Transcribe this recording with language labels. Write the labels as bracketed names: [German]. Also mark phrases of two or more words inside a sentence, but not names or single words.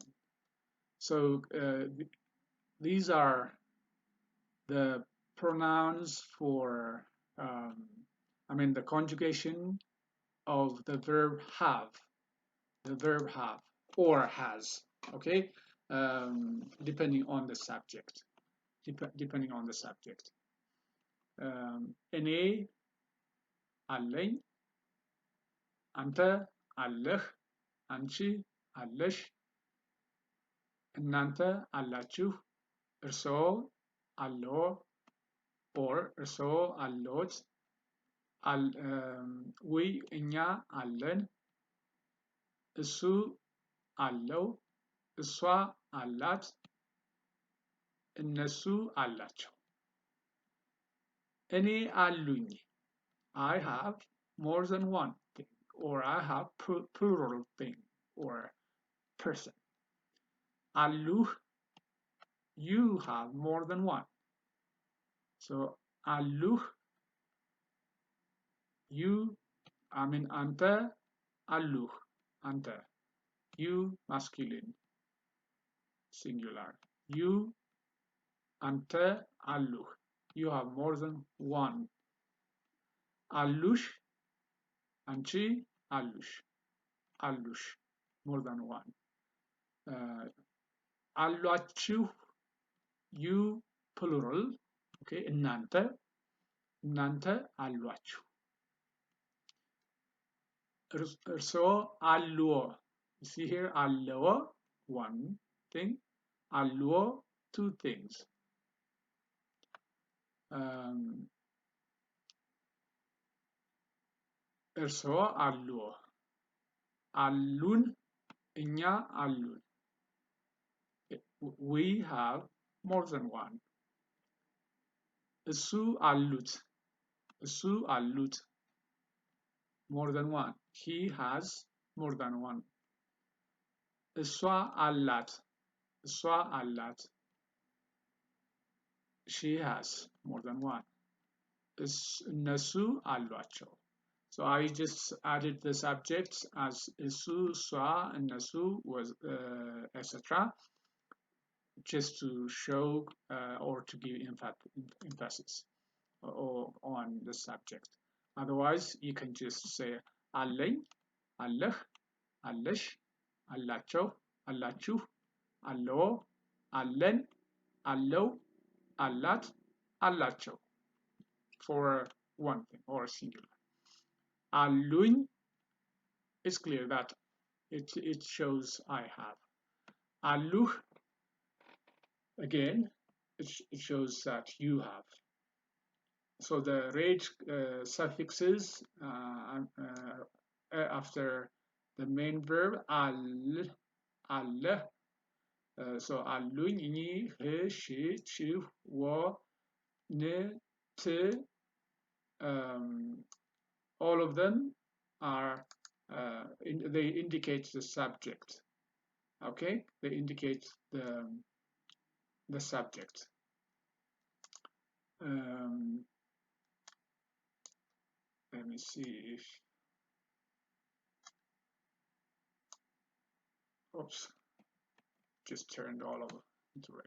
[English] So these are the pronouns for, the conjugation of the verb have, or has, okay, depending on the subject. Ene, allein, [Amharic] አንተ አለህ፣ አንቺ አለሽ፣ እናንተ አላችሁ፣ እርስዎ አለዎ or እርስዎ አለዎት፣ እኛ አለን፣ እሱ አለው፣ እሷ አላት፣ እነሱ አላቸው። እኔ አሉኝ [English] I have more than one thing or I have plural thing or person. አሉህ you have more than one. So አሉህ you [Amharic] አንተ አሉህ አንተ [English] you masculine singular you [Amharic] አንተ አሉህ [English] you have more than one. አሉሽ አንቺ አሉሽ አሉሽ more than one. አሏችሁ you plural okay [Amharic] እናንተ አሏችሁ እርስዎ አልዎ [English] you see here አልዎ one thing አልዎ two things [Amharic] እርስዎ አልዎ አሉን እኛ አሉን [English] we have more than one. [Amharic] እሱ አሉት [English] more than one. He has more than one. [Amharic] እሷ አላት [English] she has more than one. [Amharic] እነሱ አሏቸው. [English] So I just added the subjects as [Amharic] እሱ እሷ እነሱ [English] was etc. just to show or to give emphasis on the subject. Otherwise, you can just say [Amharic] አለኝ አለህ አለሽ አላቸው አላችሁ አለዎ አለን አለው አላት አላቸው [English] for one thing or singular. አሉኝ it's clear that it shows I have. አሉህ again it shows that you have. So the rage suffixes after the main verb አለ so [Amharic] አሉኝ እኚ ህ ሺ ቺ ወ ን ት [English] all of them are they indicate the subject. Okay, they indicate the subject. Let me see if oops just turned all over into red.